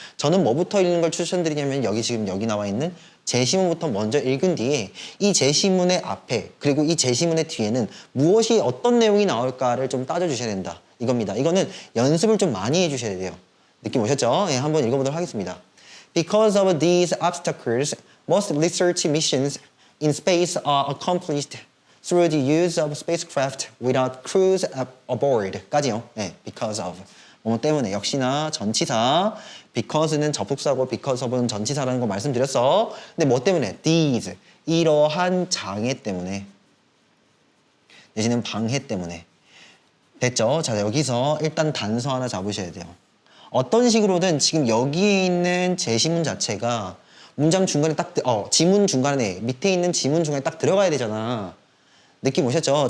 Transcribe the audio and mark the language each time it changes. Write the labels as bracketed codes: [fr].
[ko] 저는 뭐부터 읽는 걸 추천드리냐면 여기 나와 있는 제시문부터 먼저 읽은 뒤에 이 제시문의 앞에 그리고 이 제시문의 뒤에는 무엇이 어떤 내용이 나올까를 좀 따져주셔야 된다. 이겁니다. 이거는 연습을 좀 많이 해주셔야 돼요. 느낌 오셨죠? 한번 읽어보도록 하겠습니다. [en] Because of these obstacles, most research missions in space are accomplished through the use of spacecraft without crews aboard. [ko] 까지요. [en] because of. [ko] 뭐 때문에 역시나 전치사 because는 접속사고 because of는 전치사라는 거 말씀드렸어. 근데 뭐 때문에? these. 이러한 장애 때문에 내지는 방해 때문에. 됐죠? 자, 여기서 일단 단서 하나 잡으셔야 돼요. 어떤 식으로든 지금 여기에 있는 제시문 자체가 문장 중간에 지문 중간에 밑에 있는 지문 중간에 딱 들어가야 되잖아. 느낌 오셨죠?